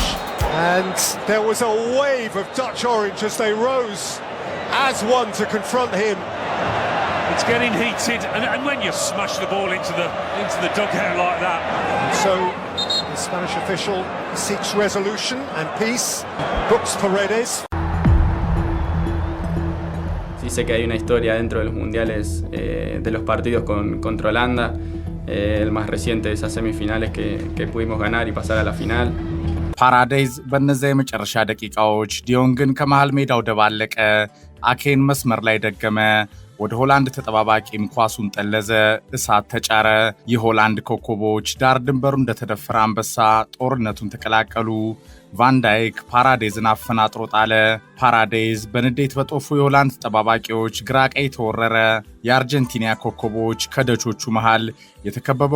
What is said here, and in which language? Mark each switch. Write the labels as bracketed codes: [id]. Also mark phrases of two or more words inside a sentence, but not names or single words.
[en] And there was a wave of Dutch orange as they rose as one to confront him. It's getting heated, and when you smash the ball into the dugout like that. So the Spanish official seeks resolution and peace, books Paredes. [es] Sí sé que hay una historia dentro de los mundiales de los partidos contra Holanda. El más reciente de esas semifinales que pudimos ganar y pasar a la final. [am] ፓራዴዝ በእነዚያ የመጨረሻ ደቂቃዎች ዲዮንግን ከመሃል ሜዳው ደባለቀ፣ አኬን መስመር ላይ ደገመ፣ ወደ ሆላንድ ተጠባባቂም ኳሱን ጠለዘ፣ እሳት ተጫረ። የሆላንድ ኮከቦች ዳር ድንበሩ እንደተደፈረ አንበሳ ጦርነቱን ተቀላቀሉ። ቫንዳይክ ፓራዴዝን አፈናጥሮ ጣለ። ፓራዴዝ በንዴት በጦፉ የሆላንድ ተጠባባቂዎች ግራ ቀኝ ተወረረ። የአርጀንቲና ኮከቦች ከደቾቹ መሃል የተከበበው